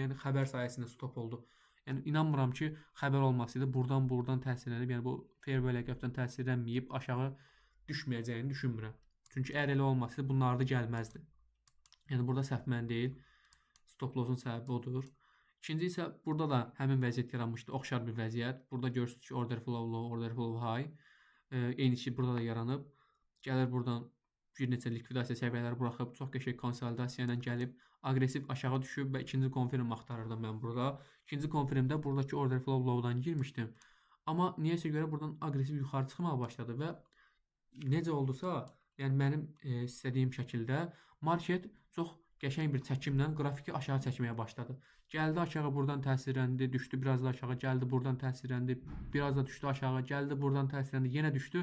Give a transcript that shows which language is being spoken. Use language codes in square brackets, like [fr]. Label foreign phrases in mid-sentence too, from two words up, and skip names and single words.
[az] Yəni xəbər sayəsində stop oldu. Yəni inanmıram ki, xəbər olmasaydı buradan təsirlənib, yəni bu [en] fair value [az] qəbdən təsirlənməyib aşağı düşməyəcəyini düşünmürəm. Çünki əgər elə olmasaydı bunlar da gəlməzdi. Yəni burada səhv mən deyil. [en] Stop lossun [az] səbəbi odur. İkinci isə burada da həmin vəziyyət yaranmışdı. Oxşar bir vəziyyət. Burada görürsünüz ki, [en] order flow low, order flow high. [az] Eyni şey burada da yaranıb. Gəlir buradan bir neçə likvidasiya səviyyələri buraxıb, çox qəşəng konsolidasiya ilə gəlib, aqressiv aşağı düşüb və ikinci konfirm axtarırdım mən burada. İkinci konfirmdə buradakı [en] order flow low-dan [az] girmişdim. Amma niyəsə görə buradan aqressiv yuxarı çıxmağa başladı və necə oldusa, yəni mənim istədiyim şəkildə market çox qəşəng bir çəkimlə qrafiki aşağı çəkməyə başladı. Gəldi aşağı, buradan təsirləndi, düşdü, biraz da aşağı, gəldi, buradan təsirləndi, biraz da düşdü aşağı, gəldi, buradan təsirləndi, yenə düşdü.